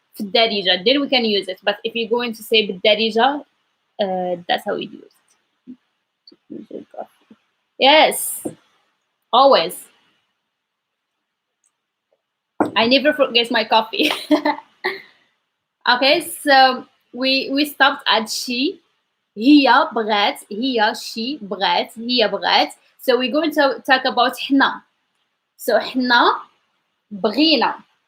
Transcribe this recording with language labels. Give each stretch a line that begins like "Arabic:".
English: في الدارجة, then we can use it. But if you're going to say بالدارجة, that's how we use it. Yes, always. I never forget my coffee. Okay, so we stopped at she.
Arabic: هي بغات, هي she بغات, هي بغات.
English: So we're going to talk about حنا.
Arabic: So حنا بغينا.